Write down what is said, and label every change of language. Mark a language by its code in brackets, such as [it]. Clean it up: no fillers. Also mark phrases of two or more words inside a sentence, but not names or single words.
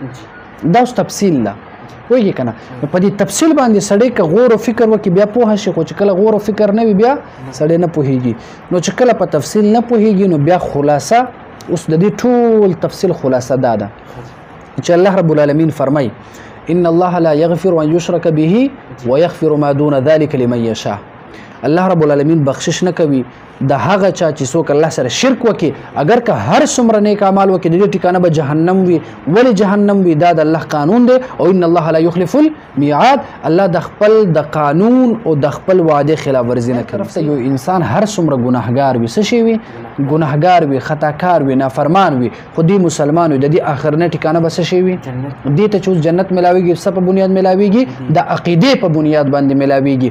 [ps] دا اوس تفصیل ده وایي کنه. په دې تفصیل باندې سړی که غور او فکر وکړي بیا پوه شي، خو چې کله غور او فکر نه وي بیا سړی نه پوهیږي. نو چې کله په تفصیل نه پوهیږي نو بیا خلاصه اوس د دې ټول تفصیل خلاصه ده چې [ar] الله رب العالمین [ps] فرمایي [ar] ان الله لا يغفر ان يشرك به ويغفر ما دون ذلك لمن يشاء. الله رب العالمین [ps] بخشش نه کوي د هغه چا چې څوک الله سره شرک وکي، اگر که هر څومره نیک اعمال وکي د دې ټکانه به جهنم وي. ولې جهنم وي؟ دا د الله قانون دی او [ar] ان الله لا يخلف الميعاد. [ps] الله د خپل د قانون او د خپل وعده خلاف ورزي نه کوي. یو انسان هر څومره ګناهګار وي، څه شي وي؟ ګناهګار وي، خطاکار وي، نافرمان وي، خو دې مسلمان وي د دې اخرنه ټکانه به څه شي وي؟ دې ته چې جنت ملاويږي څه په بنیاد ملاويږي؟ د عقیده په بنیاد باندې ملاويږي.